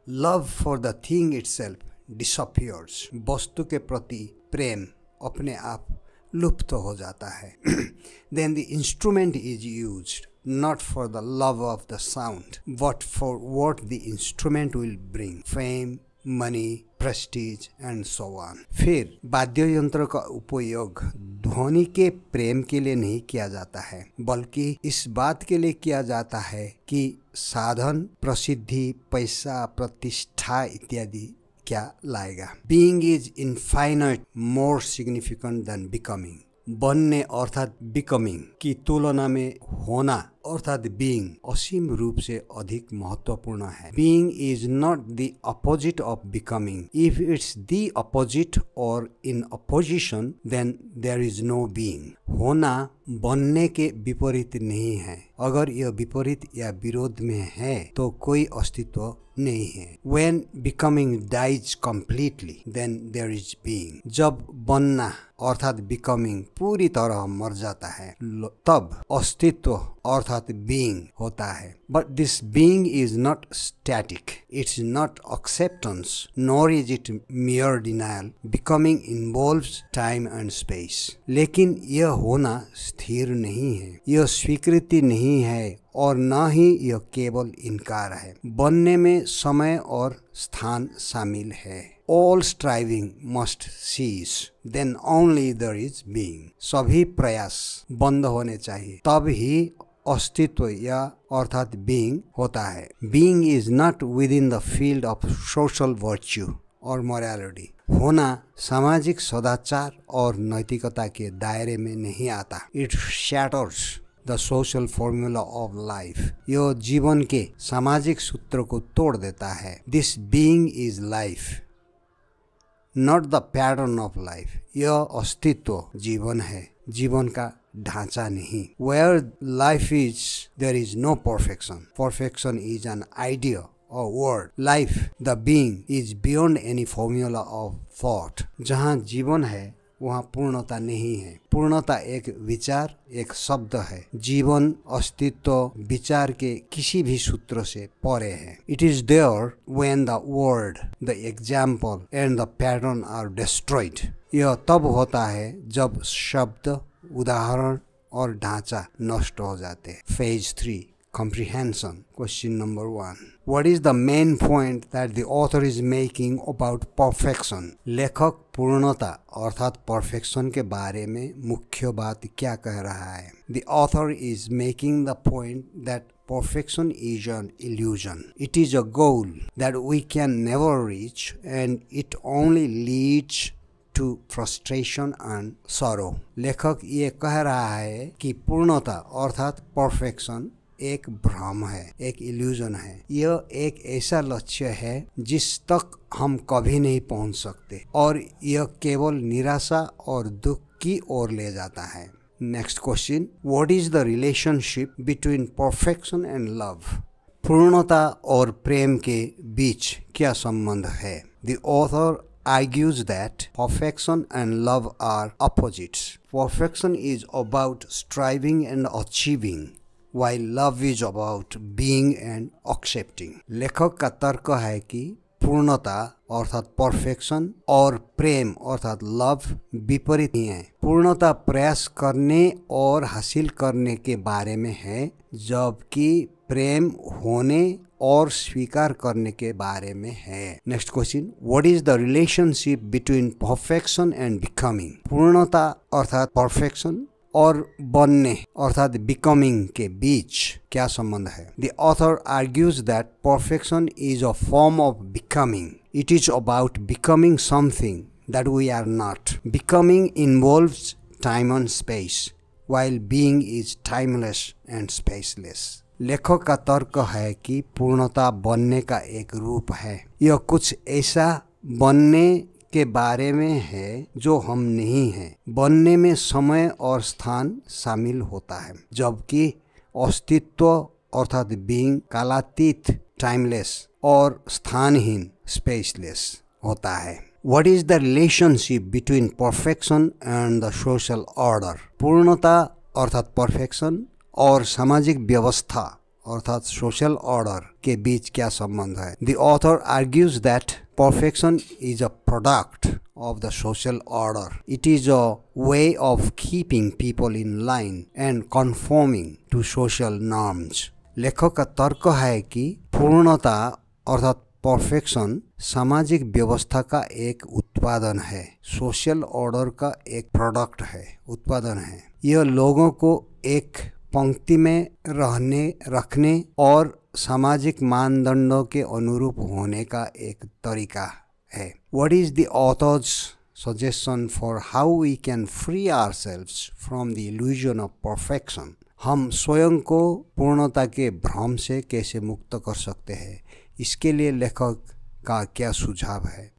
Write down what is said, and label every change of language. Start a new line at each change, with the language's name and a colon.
English: Love for the thing itself disappears.
Hindi: वस्तु के प्रति प्रेम अपने आप लुप्त हो जाता है।
English: Then the instrument is used not for the love of the sound, but for what the instrument will bring, fame, money, prestige and so on.
Hindi: फिर वाद्य यंत्र का उपयोग ध्वनि के प्रेम के लिए नहीं किया जाता है, बल्कि इस बात के लिए किया जाता है कि साधन, प्रसिद्धि, पैसा, प्रतिष्ठा इत्यादि क्या लाएगा।
English: Being is infinite more significant than becoming.
Hindi: बनने अर्थात becoming की तुलना में होना अर्थात being असीम रूप से अधिक महत्वपूर्ण है।
English: Being is not the opposite of becoming. If it's the opposite or in opposition, then there is no being.
Hindi: होना बनने के विपरीत नहीं है। अगर यह विपरीत या विरोध में है तो कोई अस्तित्व नहीं है।
English: When becoming dies completely, then there is being.
Hindi: जब बनना अर्थात becoming पूरी तरह मर जाता है, तब अस्तित्व अर्थात being होता है।
English: But this being is not static. It's not acceptance, nor is it mere denial. Becoming involves time and space.
Hindi: लेकिन यह होना स्थिर नहीं है, यह स्वीकृति नहीं है और न ही यह केवल इनकार है। बनने में समय और स्थान शामिल है।
English: All striving must cease, then only there is being.
Hindi: सभी प्रयास बंद होने चाहिए, तब ही अस्तित्व या अर्थात being होता है।
English: Being is not within the field of social virtue or morality.
Hindi: होना सामाजिक सदाचार और नैतिकता के दायरे में नहीं आता।
English: It shatters the social formula of life.
Hindi: यह जीवन के सामाजिक सूत्र को तोड़ देता है।
English: This being is life, not the pattern of life.
Hindi: यह अस्तित्व जीवन है, जीवन का ढांचा नहीं।
English: Where life is, there is no perfection. Perfection is an idea or word. Life, the being, is beyond any formula of thought.
Hindi: जहाँ जीवन है वहाँ पूर्णता नहीं है। पूर्णता एक विचार, एक शब्द है। जीवन, अस्तित्व विचार के किसी भी सूत्र से परे है।
English: It is there when the word, the example and the pattern are destroyed.
Hindi: यह तब होता है जब शब्द, उदाहरण और ढांचा नष्ट हो जाते हैं।
English: Phase 3. Comprehension. Question number 1. What is the main point that the author is making about perfection?
Hindi: लेखक पूर्णता अर्थात perfection के बारे में मुख्य बात क्या कह रहा है?
English: The author is making the point that perfection is an illusion. It is a goal that we can never reach and it only leads to frustration and sorrow.
Hindi: लेखक ये कह रहा है कि पूर्णता अर्थात perfection एक भ्रम है, एक इल्यूजन है। यह एक ऐसा लक्ष्य है जिस तक हम कभी नहीं पहुंच सकते और यह केवल निराशा और दुख की ओर ले जाता है।
English: Next question, what is the relationship between perfection and love?
Hindi: पूर्णता और प्रेम के बीच क्या संबंध है?
English: The author argues that perfection and love are opposites. Perfection is about striving and achieving, while love is about being and accepting.
Hindi: लेखक का तर्क है कि पूर्णता अर्थात परफेक्शन और प्रेम अर्थात लव विपरीत ही है। पूर्णता प्रयास करने और हासिल करने के बारे में है, जबकि प्रेम होने और स्वीकार करने के बारे में है।
English: Next question, what is the relationship between perfection and becoming? पूर्णता अर्थात perfection और बनने अर्थात बिकमिंग के बीच क्या संबंध है? The author argues that perfection is a form of becoming. It is about becoming something that we are not. Becoming involves time and space, while being is timeless and spaceless.
Hindi: लेखक का तर्क है कि पूर्णता बनने का एक रूप है। यह कुछ ऐसा बनने के बारे में है जो हम नहीं हैं। बनने में समय और स्थान शामिल होता है, जबकि अस्तित्व अर्थात बीइंग कालातीत टाइमलेस और स्थानहीन स्पेसलेस होता है।
English: What is the relationship between perfection and the social order?
Hindi: पूर्णता अर्थात परफेक्शन और सामाजिक व्यवस्था अर्थात सोशल ऑर्डर के बीच क्या संबंध है?
English: The author argues that perfection is a product of the social order. It is a way of keeping people in line and conforming to social norms.
Hindi: लेखक का तर्क है कि पूर्णता अर्थात परफेक्शन सामाजिक व्यवस्था का एक उत्पादन है, सोशल ऑर्डर का एक प्रोडक्ट है, उत्पादन है। यह लोगों को एक पंक्ति में रखने और सामाजिक मानदंडों के अनुरूप होने का एक तरीका है।
English: What is the author's suggestion for how we can free ourselves from the illusion of perfection?
Hindi: हम स्वयं को पूर्णता के भ्रम से कैसे मुक्त कर सकते हैं? इसके लिए लेखक का क्या सुझाव है?